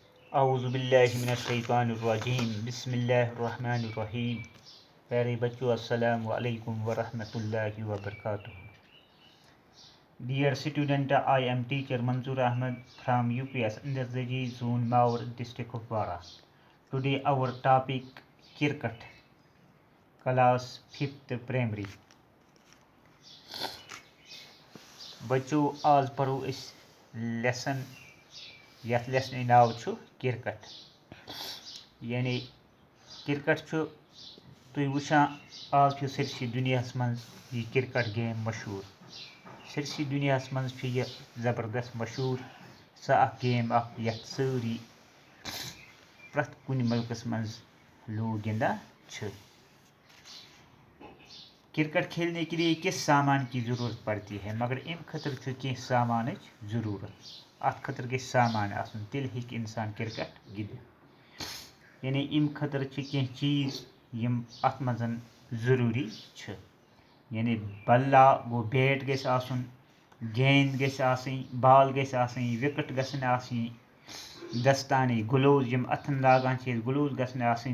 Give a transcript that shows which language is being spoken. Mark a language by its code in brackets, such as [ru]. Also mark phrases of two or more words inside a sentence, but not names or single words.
[ar] اعوذ باللہ من الشیطان الرجیم بسم اللہ الرحمن الرحیم. [ur] پیارے بچوں، [ar] السلام علیکم ورحمۃ اللہ وبرکاتہ. [en] Dear student, I am teacher Manzoor Ahmed from UPS Inderzaji Zone Maur district of Kwara. Today our topic cricket, class 5th primary. [ks] بچو آز پرو اس لیسن یتھ لیسن ناو چھُ کرکٹ. یعنی کرکٹ چھُ تُہۍ وٕچھان آز چھُ سٲرسٕے دُنیاہَس منٛز یہِ کرکٹ گیم مشہوٗر. سٲرسٕے دُنیاہَس منٛز چھِ یہِ زبردست مشہوٗر. سۄ اکھ گیم اکھ یتھ سٲری پرٛٮ۪تھ کُنہِ مُلکَس منٛز لوٗکھ گِنٛدان چھِ. [ur] کرکٹ کھیلنے کے لیے کس سامان کی ضرورت پڑتی ہے؟ [ks] مگر امہِ خٲطرٕ چھُ کینٛہہ سامانٕچ ضروٗرت. اَتھ خٲطرٕ گژھِ سامان آسُن، تیٚلہِ ہیٚکہِ اِنسان کرکٹ گِنٛدِتھ. یعنی امہِ خٲطرٕ چھِ کینٛہہ چیٖز یِم اَتھ منٛز ضروٗری چھِ. یعنی بلہ گوٚو، بیٹ گژھِ آسُن، گیند گژھِ آسٕنۍ، بال گژھِ آسٕنۍ، وِکٹ گژھن آسٕنۍ، دستانے گلوز یِم اَتھن لاگان چھِ أسۍ گلوز گژھن آسٕنۍ.